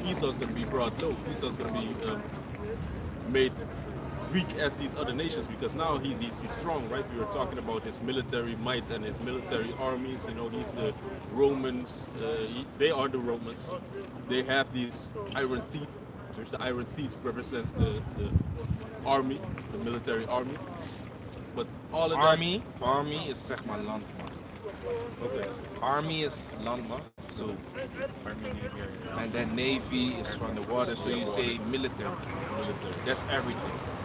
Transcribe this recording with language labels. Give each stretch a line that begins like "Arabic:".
English: Esau's going to be brought low. Esau's going to be made weak as these other nations because now he's strong, right? We were talking about his military might and his military armies. You know, he's the Romans. They are the Romans. They have these iron teeth. Which the iron teeth represents the army, the military army. But all of
Dutch: Army is zeg maar landmacht.
English: Okay.
Dutch: Army is landmacht,
English: so and then navy is from the water, so you say military. That's everything.